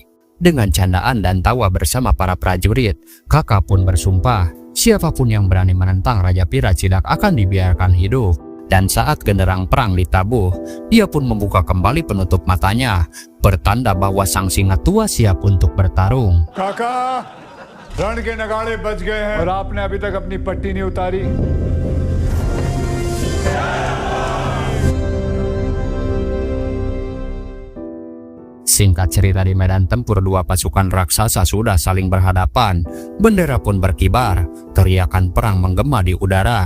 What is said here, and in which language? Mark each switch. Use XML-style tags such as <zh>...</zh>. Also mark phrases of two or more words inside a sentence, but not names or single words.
<id>Dengan candaan dan tawa bersama para prajurit, kakak pun bersumpah, siapapun yang berani menentang Raja Piraj tidak akan dibiarkan hidup. Dan saat genderang perang ditabuh, dia pun membuka kembali penutup matanya, pertanda bahwa sang singa tua siap untuk bertarung. Kakak,</id> <hi>रण के नगाड़े बज गए हैं और आपने अभी तक अपनी पट्टी नहीं उतारी।</hi> <id>Singkat cerita, di medan tempur dua pasukan raksasa sudah saling berhadapan. Bendera pun berkibar, teriakan perang menggema di udara.</id>